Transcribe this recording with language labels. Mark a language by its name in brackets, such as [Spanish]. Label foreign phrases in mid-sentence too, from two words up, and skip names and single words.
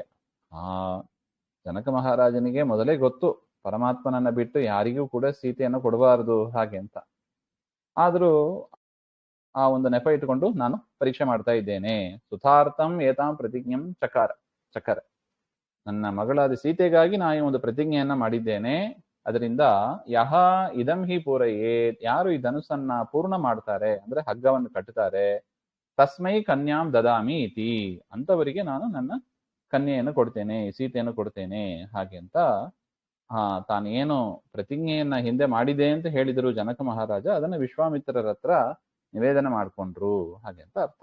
[Kannada] ಜನಕ ಮಹಾರಾಜನಿಗೆ ಮೊದಲೇ ಗೊತ್ತು ಪರಮಾತ್ಮನನ್ನ ಬಿಟ್ಟು ಯಾರಿಗೂ ಕೂಡ ಸೀತೆಯನ್ನು ಕೊಡಬಾರದು ಹಾಗೆ ಅಂತ. ಆದ್ರೂ ಆ ಒಂದು ನೆಪ ಇಟ್ಟುಕೊಂಡು ನಾನು ಪರೀಕ್ಷೆ ಮಾಡ್ತಾ ಇದ್ದೇನೆ. [Sanskrit] ಸುತಾರ್ಥಂ ಏತಾಂ ಪ್ರತಿಜ್ಞಂ ಚಕರ, [Kannada] ನನ್ನ ಮಗಳಾದ ಸೀತೆಗಾಗಿ ನಾನು ಒಂದು ಪ್ರತಿಜ್ಞೆಯನ್ನ ಮಾಡಿದ್ದೇನೆ. ಅದರಿಂದ [Sanskrit] ಯಹ ಇದಂ ಹಿ ಪೂರಯೇತ್, [Kannada] ಯಾರು ಈ ಧನುಸ್ಸನ್ನ ಪೂರ್ಣ ಮಾಡ್ತಾರೆ ಅಂದ್ರೆ ಹಗ್ಗವನ್ನು ಕಟ್ಟುತ್ತಾರೆ, [Sanskrit] ತಸ್ಮೈ ಕನ್ಯಾಂ ದದಾಮಿ ಇತಿ, [Kannada] ಅಂತವರಿಗೆ ನಾನು ನನ್ನ ಕನ್ಯೆಯನ್ನು ಕೊಡ್ತೇನೆ, ಸೀತೆಯನ್ನು ಕೊಡ್ತೇನೆ ಹಾಗೆ ಅಂತ ತಾನೇನು ಪ್ರತಿಜ್ಞೆಯನ್ನ ಹಿಂದೆ ಮಾಡಿದೆ ಅಂತ ಹೇಳಿದರು ಜನಕ ಮಹಾರಾಜ, ಅದನ್ನ ವಿಶ್ವಾಮಿತ್ರರ ಹತ್ರ ನಿವೇದನೆ ಮಾಡ್ಕೊಂಡ್ರು ಹಾಗೆ ಅಂತ ಅರ್ಥ.